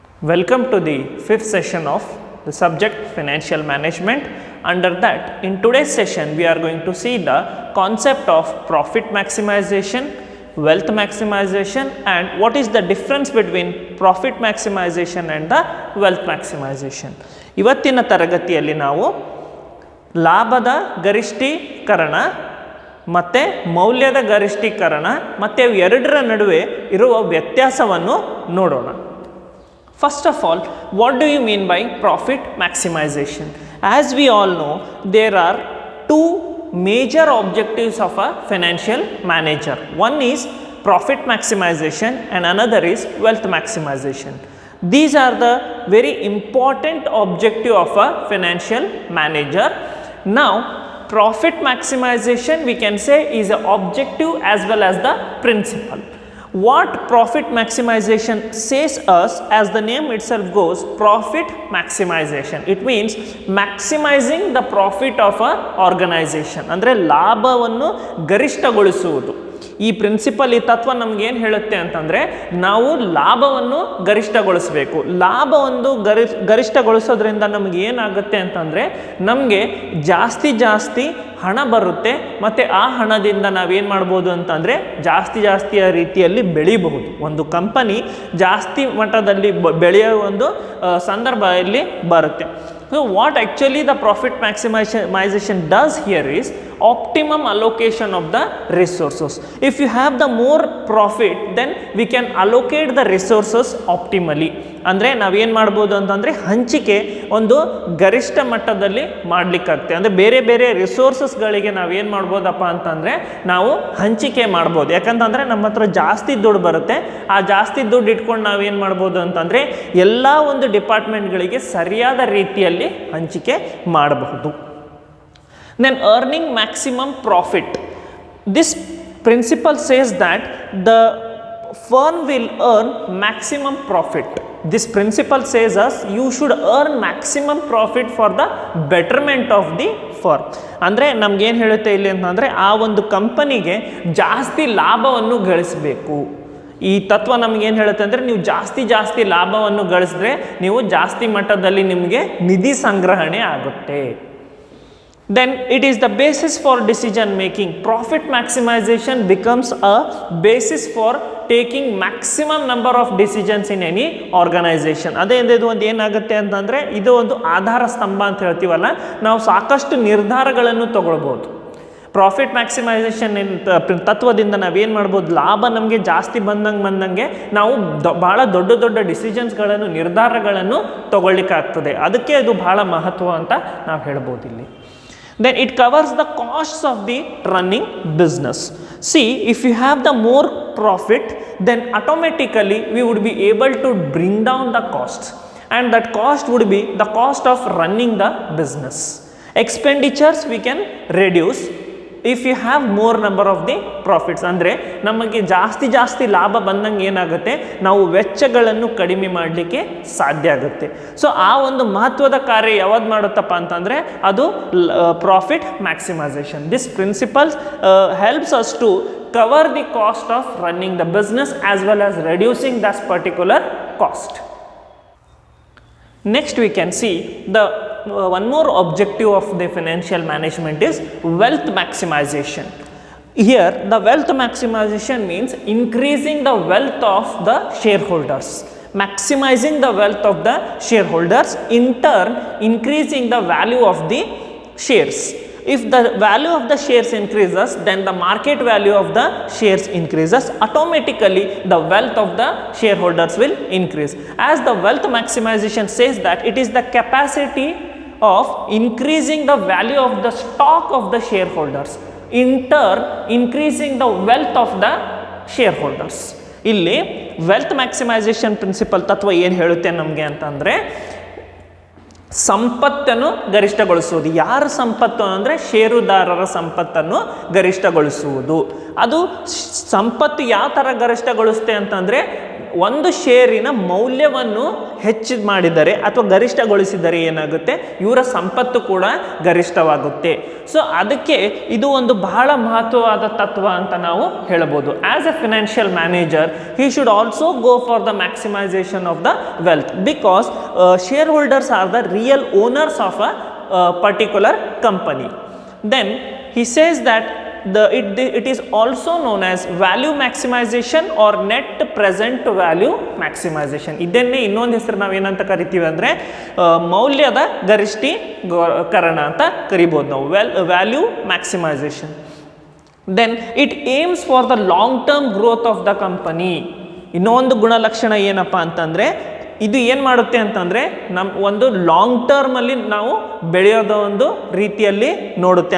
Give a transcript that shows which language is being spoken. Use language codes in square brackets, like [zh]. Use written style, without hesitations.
[en] Welcome to the fifth session of the subject financial management. Under that, in today's session, we are going to see the concept of profit maximization, wealth maximization, and what is the difference between profit maximization and the wealth maximization. [kn] ಇವತ್ತಿನ ತರಗತಿಯಲ್ಲಿ ನಾವು ಲಾಭದ ಗರಿಷ್ಠೀಕರಣ ಮತ್ತು ಮೌಲ್ಯದ ಗರಿಷ್ಠೀಕರಣ ಮತ್ತು ಎರಡರ ನಡುವೆ ಇರುವ ವ್ಯತ್ಯಾಸವನ್ನು ನೋಡೋಣ. [en] First of all, what do you mean by profit maximization? As we all know, there are two major objectives of a financial manager. One is profit maximization and another is wealth maximization. These are the very important objective of a financial manager. Now, profit maximization we can say is an objective as well as the principle. What profit maximization says us, as the name itself goes, profit maximization. It means maximizing the profit of a organization. [kn] ಅಂದರೆ ಲಾಭವನ್ನು ಗರಿಷ್ಠಗೊಳಿಸುವುದು. ಈ principal, ಈ ತತ್ವ ನಮ್ಗೆ ಏನು ಹೇಳುತ್ತೆ ಅಂತಂದರೆ, ನಾವು ಲಾಭವನ್ನು ಗರಿಷ್ಠಗೊಳಿಸಬೇಕು. ಲಾಭವನ್ನು ಗರಿಷ್ಠಗೊಳಿಸೋದ್ರಿಂದ ನಮ್ಗೆ ಏನಾಗುತ್ತೆ ಅಂತಂದರೆ, ನಮಗೆ ಜಾಸ್ತಿ ಹಣ ಬರುತ್ತೆ ಮತ್ತು ಆ ಹಣದಿಂದ ನಾವೇನು ಮಾಡ್ಬೋದು ಅಂತಂದರೆ ಜಾಸ್ತಿಯ ರೀತಿಯಲ್ಲಿ ಬೆಳೀಬಹುದು. ಒಂದು ಕಂಪನಿ ಜಾಸ್ತಿ ಮಟ್ಟದಲ್ಲಿ ಬೆಳೆಯೋ ಒಂದು ಸಂದರ್ಭ ಇಲ್ಲಿ ಬರುತ್ತೆ. [en] So what actually the profit maximization does here is optimum allocation of the resources. If you have the more profit, then we can allocate the resources optimally. [kn] ಅಂದರೆ ನಾವೇನು ಮಾಡ್ಬೋದು ಅಂತಂದರೆ ಹಂಚಿಕೆ ಒಂದು ಗರಿಷ್ಠ ಮಟ್ಟದಲ್ಲಿ ಮಾಡಲಿಕ್ಕಾಗುತ್ತೆ. ಅಂದರೆ ಬೇರೆ ರಿಸೋರ್ಸಸ್ಗಳಿಗೆ ನಾವೇನು ಮಾಡ್ಬೋದಪ್ಪ ಅಂತಂದರೆ ನಾವು ಹಂಚಿಕೆ ಮಾಡ್ಬೋದು. ಯಾಕಂತಂದರೆ ನಮ್ಮ ಹತ್ರ ಜಾಸ್ತಿ ದುಡ್ಡು ಬರುತ್ತೆ. ಆ ಜಾಸ್ತಿ ದುಡ್ಡು ಇಟ್ಕೊಂಡು ನಾವೇನು ಮಾಡ್ಬೋದು ಅಂತಂದರೆ ಎಲ್ಲ ಒಂದು ಡಿಪಾರ್ಟ್ಮೆಂಟ್ಗಳಿಗೆ ಸರಿಯಾದ ರೀತಿಯಲ್ಲಿ ಹಂಚಿಕೆ ಮಾಡಬಹುದು. [en] Then earning maximum profit. This principle says that the firm will earn maximum profit. This principle says us you should earn maximum profit for the betterment of the firm. [kn] ಅಂದರೆ ನಮಗೇನು ಹೇಳುತ್ತೆ ಇಲ್ಲಿ ಅಂತಂದರೆ, ಆ ಒಂದು ಕಂಪನಿಗೆ ಜಾಸ್ತಿ ಲಾಭವನ್ನು ಗಳಿಸಬೇಕು. ಈ ತತ್ವ ನಮಗೇನು ಹೇಳುತ್ತೆ ಅಂದರೆ, ನೀವು ಜಾಸ್ತಿ ಲಾಭವನ್ನು ಗಳಿಸಿದ್ರೆ ನೀವು ಜಾಸ್ತಿ ಮಟ್ಟದಲ್ಲಿ ನಿಮಗೆ ನಿಧಿ ಸಂಗ್ರಹಣೆ ಆಗುತ್ತೆ. [en] Then it is the basis for decision making. Profit maximization becomes a basis for taking maximum number of decisions in any organization. [kn] ಅದೇ ಇದು ಒಂದು ಏನಾಗುತ್ತೆ ಅಂತಂದರೆ, ಇದು ಒಂದು ಆಧಾರ ಸ್ತಂಭ ಅಂತ ಹೇಳ್ತೀವಲ್ಲ, ನಾವು ಸಾಕಷ್ಟು ನಿರ್ಧಾರಗಳನ್ನು ತಗೊಳ್ಬೋದು. ಪ್ರಾಫಿಟ್ ಮ್ಯಾಕ್ಸಿಮೈಸೇಷನ್ ತತ್ವದಿಂದ ನಾವೇನು ಮಾಡ್ಬೋದು, ಲಾಭ ನಮಗೆ ಜಾಸ್ತಿ ಬಂದಂಗೆ ನಾವು ಭಾಳ ದೊಡ್ಡ ಡಿಸಿಷನ್ಸ್ಗಳನ್ನು, ನಿರ್ಧಾರಗಳನ್ನು ತಗೊಳ್ಳಿಕ್ಕಾಗ್ತದೆ. ಅದಕ್ಕೆ ಅದು ಭಾಳ ಮಹತ್ವ ಅಂತ ನಾವು ಹೇಳ್ಬೋದು ಇಲ್ಲಿ. [en] Then it covers the costs of the running business. See, if you have the more profit, then automatically we would be able to bring down the costs, and that cost would be the cost of running the business. Expenditures we can reduce if you have more number of the profits. [kn] ಅಂದರೆ ನಮಗೆ ಜಾಸ್ತಿ ಲಾಭ ಬಂದಂಗೆ ಏನಾಗುತ್ತೆ, ನಾವು ವೆಚ್ಚಗಳನ್ನು ಕಡಿಮೆ ಮಾಡಲಿಕ್ಕೆ ಸಾಧ್ಯ ಆಗುತ್ತೆ. ಸೊ ಆ ಒಂದು ಮಹತ್ವದ ಕಾರ್ಯ ಯಾವ್ದು ಮಾಡುತ್ತಪ್ಪ ಅಂತಂದರೆ ಅದು profit maximisation. [en] This principles helps us to cover the cost of running the business as well as reducing that particular cost. Next we can see the one more objective of the financial management is wealth maximization. Here the wealth maximization means increasing the wealth of the shareholders, maximizing the wealth of the shareholders, in turn increasing the value of the shares. If the value of the shares increases, then the market value of the shares increases. Automatically the wealth of the shareholders will increase. As the wealth maximization says that it is the capacity of increasing the value of the stock of the shareholders, in turn increasing the wealth of the shareholders. [kn] ಇಲ್ಲಿ wealth maximisation principal ತತ್ವ ಏನು ಹೇಳುತ್ತೆ ನಮಗೆ ಅಂತಂದರೆ, ಸಂಪತ್ತನ್ನು ಗರಿಷ್ಠಗೊಳಿಸುವುದು. ಯಾರ ಸಂಪತ್ತು ಅಂದರೆ ಷೇರುದಾರರ ಸಂಪತ್ತನ್ನು ಗರಿಷ್ಠಗೊಳಿಸುವುದು. ಅದು ಸಂಪತ್ತು ಯಾವ ಥರ ಗರಿಷ್ಠಗೊಳಿಸುತ್ತೆ ಅಂತಂದರೆ, ಒಂದು ಶೇರಿನ ಮೌಲ್ಯವನ್ನು ಹೆಚ್ಚು ಮಾಡಿದರೆ ಅಥವಾ ಗರಿಷ್ಠಗೊಳಿಸಿದರೆ ಏನಾಗುತ್ತೆ, ಇವರ ಸಂಪತ್ತು ಕೂಡ ಗರಿಷ್ಠವಾಗುತ್ತೆ. ಸೊ ಅದಕ್ಕೆ ಇದು ಒಂದು ಬಹಳ ಮಹತ್ವವಾದ ತತ್ವ ಅಂತ ನಾವು ಹೇಳಬಹುದು. [en] As a financial manager he should also go for the maximization of the wealth because shareholders are the real owners of a particular company. Then he says that it is also known as value maximization or net present value maximization. [kn] ಇದನ್ನೇ ಇನ್ನೊಂದು ಹೆಸರು ನಾವು ಏನಂತ ಕರಿತೀವಿ ಅಂದರೆ ಮೌಲ್ಯದ ಗರಿಷ್ಠೀಕರಣ ಅಂತ ಕರಿಬೋದು ನಾವು, value maximisation. [en] Then it aims for the long term growth of the company. [kn] ಇನ್ನೊಂದು ಗುಣಲಕ್ಷಣ ಏನಪ್ಪ ಅಂತಂದರೆ ಇದು ಏನು ಮಾಡುತ್ತೆ ಅಂತಂದರೆ ಒಂದು ಲಾಂಗ್ ಟರ್ಮಲ್ಲಿ ನಾವು ಬೆಳೆಯೋದ ಒಂದು ರೀತಿಯಲ್ಲಿ ನೋಡುತ್ತೆ.